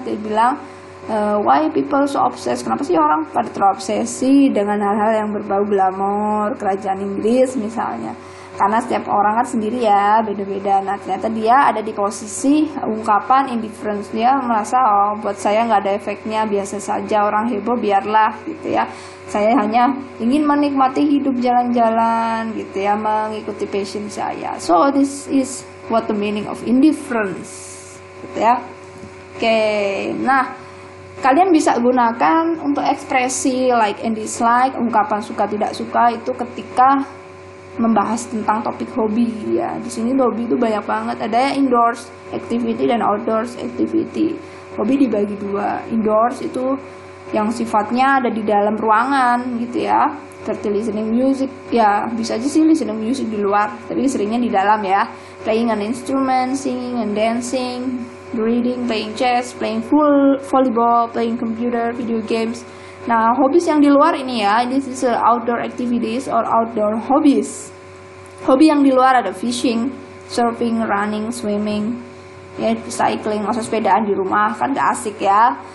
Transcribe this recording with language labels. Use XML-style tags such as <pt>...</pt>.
<id>Dia bilang,</id> <en>why people so obsessed?</en> <id>Kenapa sih orang pada terobsesi dengan hal-hal yang berbau glamor kerajaan Inggris misalnya? Karena setiap orang kan sendiri ya, beda-beda. Nah, ternyata dia ada di posisi ungkapan indifference. Dia merasa, buat saya nggak ada efeknya, biasa saja, orang heboh biarlah gitu ya. Saya hanya ingin menikmati hidup jalan-jalan gitu ya, mengikuti passion saya.</id> <en>So this is what the meaning of indifference</en> <id>gitu ya. Oke, nah kalian bisa gunakan untuk ekspresi like and dislike, ungkapan suka tidak suka itu ketika membahas tentang topik hobi ya. Di sini hobi itu banyak banget, ada indoors activity dan outdoors activity. Hobi dibagi dua. Indoors itu yang sifatnya ada di dalam ruangan gitu ya, seperti listening music ya, bisa aja sih listening music di luar, tapi seringnya di dalam ya.</id> <en>Playing an instrument, singing and dancing, reading, playing chess, playing volleyball, playing computer, video games. Nah, hobbies</en> <id>yang di luar ini ya,</id> <en>this is outdoor activities or outdoor hobbies.</en> <id>Hobi yang di luar ada fishing, surfing, running, swimming, ya cycling, masa sepedaan di rumah kan gak asik ya.</id>